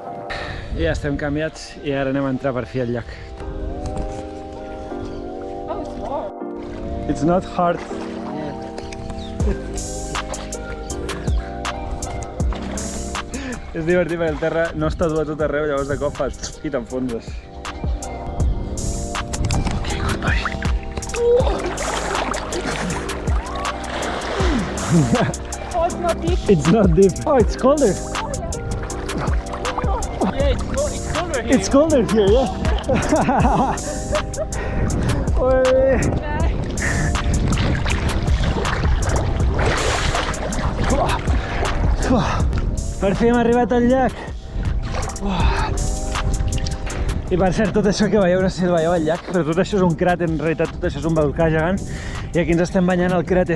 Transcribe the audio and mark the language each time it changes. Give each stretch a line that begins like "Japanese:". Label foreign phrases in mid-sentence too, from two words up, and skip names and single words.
Catalan: I ja estem canviats i ara anem a entrar per fi al llac. Oh,
English: It's not hard.
Catalan: És divertit perquè el terra no està dur a tot arreu, llavors de cop fas i t'enfonses.
English: Ok, goodbye. Oh, it's not deep. It's not deep. Oh, it's colder. Yeah, it's colder here. It's colder here, yeah.
Catalan: Per fi hem arribat al llac. I per cert, tot això que veieu, no sé si el veieu al llac, però tot això és un cràter, en realitat tot això és un volcà gegant i aquí ens estem banyant al cràter.